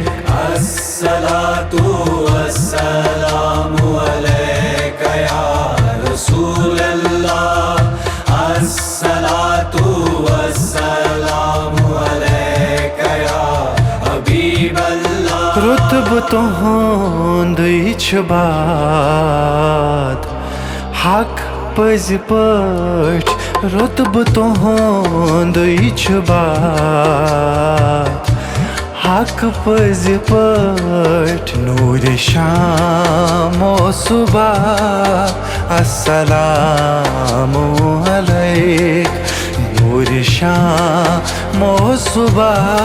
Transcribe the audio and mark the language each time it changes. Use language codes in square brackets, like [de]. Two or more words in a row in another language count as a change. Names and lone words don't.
[ar] الصلاۃ والسلام علیک یا رسول اللہ، الصلاۃ والسلام علیک یا حبیب اللہ، [ks] رتب تہند چھ بات حق پز پٲٹھۍ، رتب تہند چھ بات حق پز پٲٹھۍ، [ur] نور شام و صبح [ar] السلام علیک، [ur] نور شام و صبح